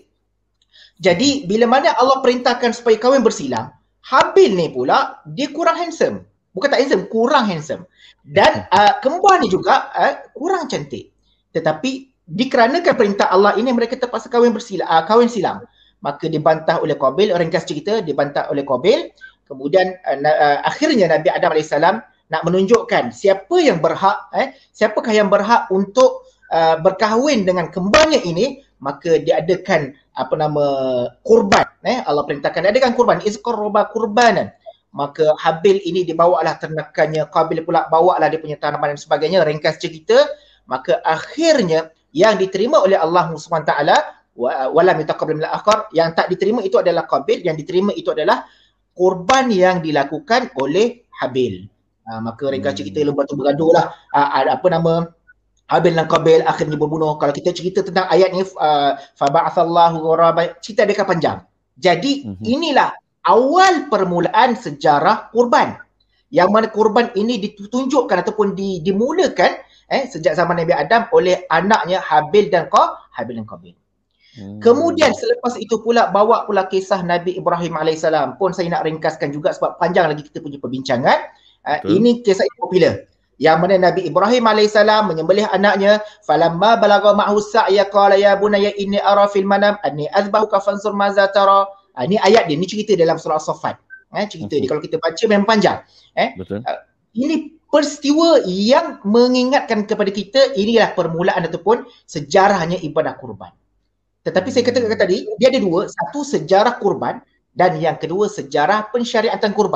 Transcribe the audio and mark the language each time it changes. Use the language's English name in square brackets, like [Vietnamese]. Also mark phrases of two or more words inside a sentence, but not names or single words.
[Malay] Jadi bila mana Allah perintahkan supaya kahwin bersilang, Habil ni pula dia kurang handsome. Bukan tak handsome, kurang handsome. Dan kembar ni juga kurang cantik. Tetapi dikarenakan perintah Allah ini, mereka terpaksa kahwin silang. Maka dibantah oleh Qabil, ringkas cerita, dibantah oleh Qabil. Kemudian akhirnya Nabi Adam AS nak menunjukkan siapakah yang berhak untuk berkahwin dengan kembarnya ini, maka diadakan kurban. Allah perintahkan diadakan kurban, [Arabic] إذ قربا قربانا. [Malay] Maka Habil ini dibawalah ternakannya, Qabil pula bawalah dia punya tanaman dan sebagainya, ringkas cerita. Maka akhirnya yang diterima oleh Allah SWT, [Arabic] ولم يتقبل من الآخر, [Malay] yang tak diterima itu adalah Qabil, yang diterima itu adalah kurban yang dilakukan oleh Habil. Maka ringkas cerita lepas tu bergaduh lah, Habil dan Qabil akhirnya berbunuh. Kalau kita cerita tentang ayat ni, [Arabic] فبعث الله غرابا, [Malay] cerita dia akan panjang. Jadi inilah awal permulaan sejarah kurban. Yang mana kurban ini ditunjukkan ataupun dimulakan sejak zaman Nabi Adam oleh anaknya Habil dan Qabil. Kemudian selepas itu pula bawa pula kisah Nabi Ibrahim AS pun saya nak ringkaskan juga sebab panjang lagi kita punya perbincangan. Ini kisah yang popular. Yang mana Nabi Ibrahim AS menyembelih anaknya, [Arabic] فلما بلغ معه السعي قال يا بني إني أرى في المنام أني أذبحك فانظر ماذا ترى. [Malay] Ini ayat dia, ni cerita dalam surah As-Saffat. Cerita dia kalau kita baca memang panjang. Betul. Ini peristiwa yang mengingatkan kepada kita, inilah permulaan ataupun sejarahnya ibadah kurban. Tetapi saya katakan tadi, dia ada dua, satu sejarah kurban dan yang kedua sejarah pensyariatan kurban.